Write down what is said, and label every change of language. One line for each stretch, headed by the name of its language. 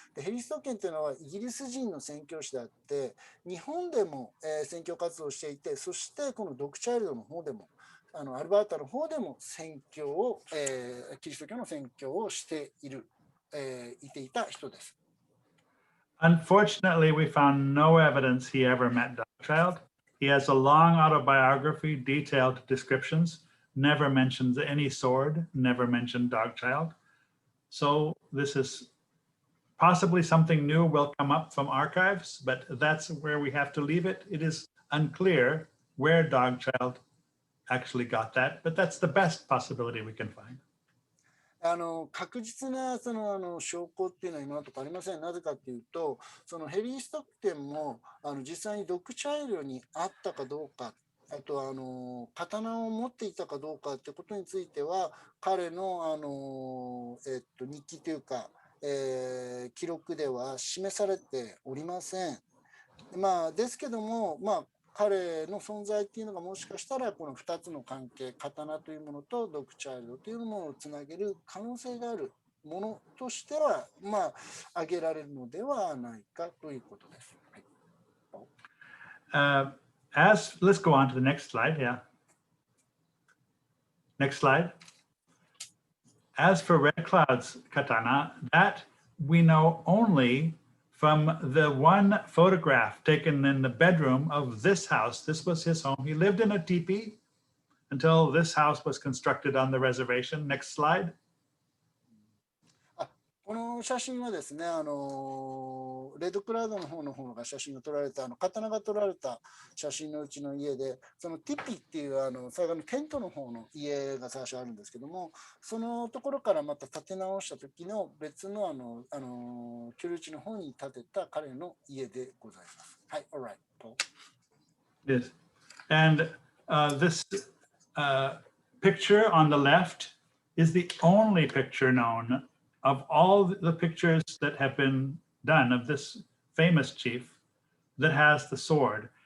Japanese: でヘリー・ストッケンというのはイギリス人の宣教師であって、日本でも、宣教活動をしていて、そしてこのドクチャイルドの方でも、アルバータの方でも宣教を、キリスト教の宣教をしていていた人です。
English: Unfortunately, we found no evidence he ever met Dogchild. He has a long autobiography, detailed descriptions, never mentions any sword, never mentioned Dogchild. So this is possibly something new will come up from archives, but that's where we have to leave it. It is unclear where Dogchild actually got that, but that's the best possibility we can find.
Japanese: 確実な証拠っていうのは今のところありません。なぜかというと、そのヘリー・ストッケンも実際にドクチャイルドにあったかどうか、あとは刀を持っていたかどうかってことについては、彼の日記というか、記録では示されておりません。ですけども、彼の存在っていうのがもしかしたらこの2つの関係、刀というものとドクチャイルドというものをつなげる可能性があるものとしては、挙げられるのではないかということです。
English: Let's go on to the next slide. Yeah. Next slide. As for Red Cloud's katana, that we know only from the one photograph taken in the bedroom of this house. This was his home. He lived in a teepee until this house was constructed on the reservation. Next slide.
Japanese: この写真はですね、レッドクラウドの方が写真が撮られた、刀が撮られた写真のうちの家で、そのティピっていう最後のテントの方の家が最初あるんですけども、そのところからまた建て直した時の別の居留地の方に建てた彼の家でございます。
English: はい、alright, Paul. Yes, and this picture on the left is the only picture known of all the pictures that have been done of this famous chief that has the sword.